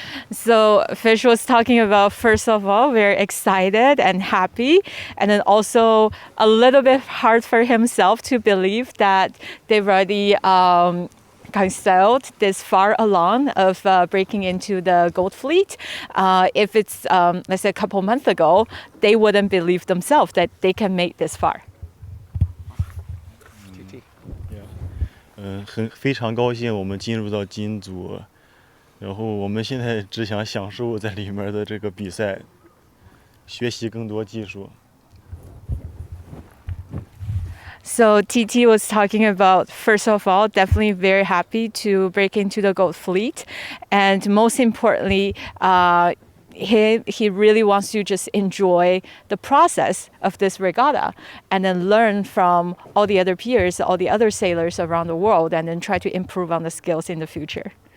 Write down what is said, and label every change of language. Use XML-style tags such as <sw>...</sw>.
<en>So Fish was talking about, first of all, very excited and happy, and then also a little bit hard for himself to believe that they've already sailed this far along of breaking into the Gold Fleet. If it's, let's say, a couple months ago, they wouldn't believe themselves that they can make this far.</en> <zh>非常高兴我们进入到金组。然后我们现在只想享受在里面的这个比赛，学习更多技术。</zh> <en>So TT was talking about, first of all, definitely very happy to break into the Gold Fleet, and most importantly, he really wants to just enjoy the process of this regatta and then learn from all the other peers, all the other sailors around the world, and then try to improve on the skills in the future.</en>